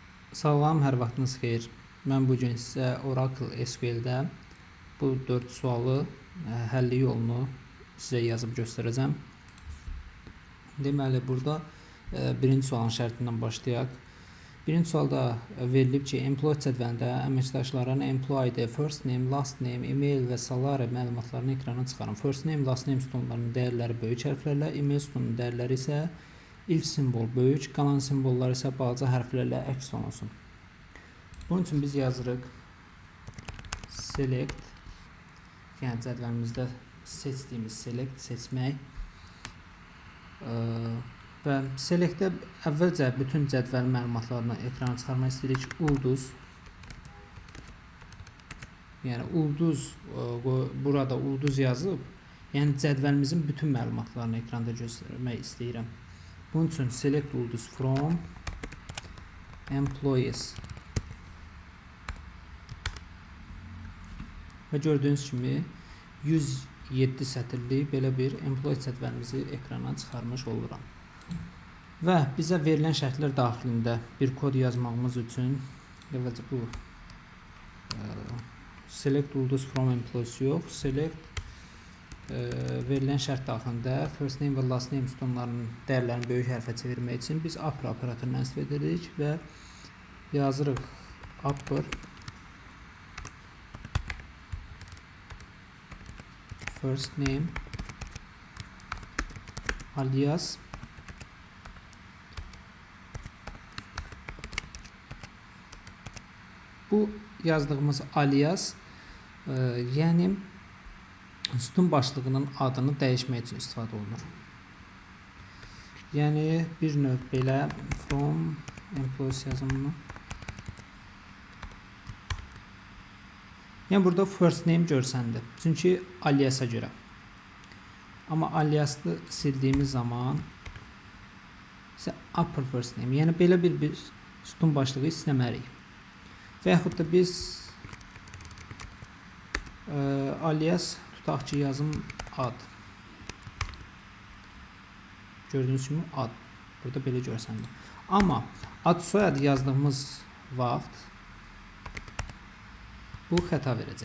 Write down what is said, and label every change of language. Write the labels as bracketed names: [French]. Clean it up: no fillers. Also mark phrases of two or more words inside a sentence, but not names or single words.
[Azerbaijani] Salam, hər vaxtınız xeyir. Mən bu gün sizə Oracle SQL-də bu 4 sualı həlli yolunu sizə yazıb göstərəcəm. Deməli, burada birinci sualın şərtindən başlayaq. Birinci sualda verilib ki, employee cədvəlində əməkdaşların [English] employee ID, first name, last name, email [Azerbaijani] və salary məlumatlarını ekrana çıxarın. [English] First name, last name [Azerbaijani] sütunlarının dəyərləri böyük hərflərlə, email sütununun dəyərləri isə ilk simvol böyük, qalan simvollar isə balaca hərflərlə əks olunsun. Bunun üçün biz yazırıq select, yəni cədvəlimizdə seçdiyimiz select seçmək və selectdə əvvəlcə bütün cədvəl məlumatlarını ekrana çıxarmaq istəyirik. Ulduz, yəni ulduz, burada ulduz yazıb, yəni cədvəlimizin bütün məlumatlarını ekranda göstərmək istəyirəm. Bunun üçün select ulduz [English] from employees [Azerbaijani] və gördüyünüz kimi 107 sətirlik belə bir employee cədvəlimizi ekrana çıxarmış oluram. Və bizə verilən şərtlər daxilində bir kod yazmağımız üçün əvvəlcə bu select ulduz [English] from employees [Azerbaijani] yox, select verilən şərt daxilində [English] first name [Azerbaijani] və [English] last name [Azerbaijani] sütunlarının dəyərlərini böyük hərfə çevirmək üçün biz upper operatorundan istifadə edirik və yazırıq upper [English] first name [Azerbaijani] alias bu yazdığımız alias yəni sütun başlığının adını dəyişmək üçün istifadə olunur. Yəni bir növ belə [English] from employees [Azerbaijani] yazımını. Yəni burada [English] first name [Azerbaijani] görsəndir. Çünki aliasa görə. Amma aliaslı sildiyimiz zaman isə [English] upper first name. [Azerbaijani] Yəni belə bir sütun başlığı istəmərik. Və yaxud da biz alias tutaq ki, yazım ad. Gördüyünüz kimi ad. Burada belə görsəndir. Amma ad soyad yazdığımız vaxt bu xəta verəcək.